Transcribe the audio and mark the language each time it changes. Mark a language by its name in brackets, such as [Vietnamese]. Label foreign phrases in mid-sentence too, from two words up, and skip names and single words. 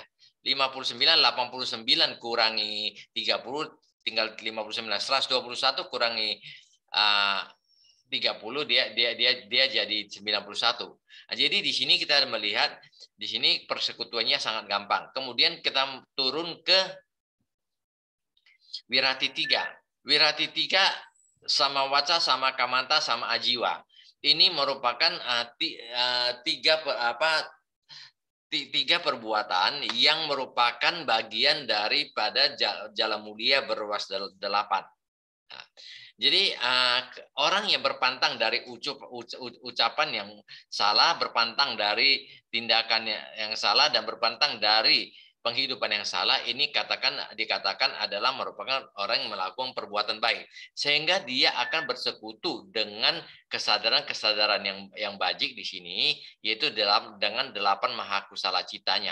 [Indonesian] 59 89 kurangi 30 tinggal 59. 121 kurangi 30 dia jadi 91. Nah, jadi di sini kita melihat di sini persekutuannya sangat gampang. Kemudian kita turun ke Wirati 3. Wirati 3 [Pali] sama waca, sama kamanta, sama ajiwa. [Indonesian] Ini merupakan tiga perbuatan yang merupakan bagian daripada jala mulia berruas 8. Nah, jadi orang yang berpantang dari ucapan yang salah, berpantang dari tindakan yang salah, dan berpantang dari penghidupan yang salah ini dikatakan adalah merupakan orang yang melakukan perbuatan baik, sehingga dia akan bersekutu dengan kesadaran-kesadaran yang bajik di sini, yaitu dengan 8 [Pali] mahakusala citanya.